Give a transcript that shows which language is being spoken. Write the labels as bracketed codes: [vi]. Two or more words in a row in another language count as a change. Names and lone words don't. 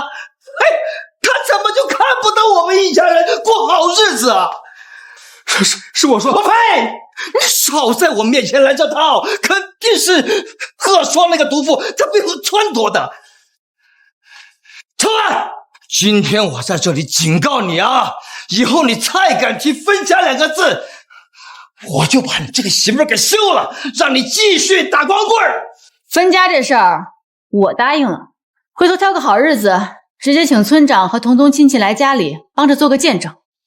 [zh] 哎，他怎麼就看不得我們一家人過好日子啊？是我說，我呸！你少在我面前來這套，肯定是賀雙那個毒婦他背後撺掇的。程安，今天我在這裡警告你啊，以後你再敢提分家2個字，我就把你這個媳婦兒給休了，讓你繼續打光棍兒。分家這事兒我答應了，回頭挑個好日子，直接請村長和同親戚來家裡幫着做個見證。